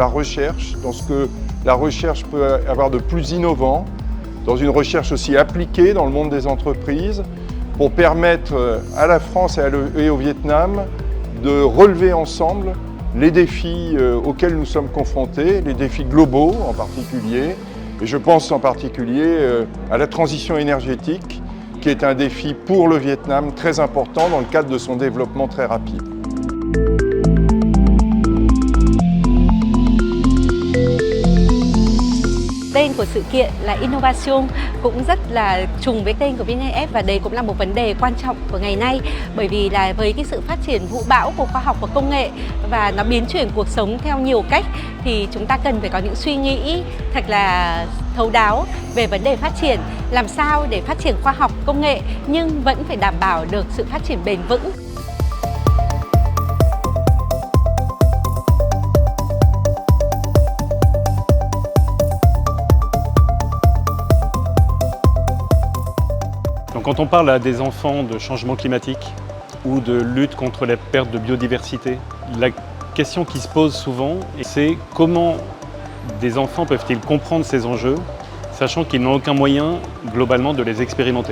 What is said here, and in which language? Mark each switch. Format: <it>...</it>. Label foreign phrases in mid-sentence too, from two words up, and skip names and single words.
<fr>recherche, dans ce que la recherche peut avoir de plus innovant, dans une recherche aussi appliquée dans le monde des entreprises, pour permettre à la France et au Vietnam de relever ensemble les défis auxquels nous sommes confrontés, les défis globaux en particulier, et je pense en particulier à la transition énergétique, qui est un défi pour le Vietnam très important dans le cadre de son développement très rapide.</fr> <vi>Tên của sự kiện là Innovation cũng rất là trùng với tên của VNF, và đây cũng là một vấn đề quan trọng của ngày nay, bởi vì là với cái sự phát triển vũ bão của khoa học và công nghệ và nó biến chuyển cuộc sống theo nhiều cách, thì chúng ta cần phải có những suy nghĩ thật là thấu đáo về vấn đề phát triển, làm sao để phát triển khoa học công nghệ nhưng vẫn phải đảm bảo được sự phát triển bền vững.</vi> <fr>Donc quand on parle à des enfants de changement climatique ou de lutte contre la perte de biodiversité, la question qui se pose souvent, c'est comment des enfants peuvent-ils comprendre ces enjeux, sachant qu'ils n'ont aucun moyen globalement de les expérimenter.</fr>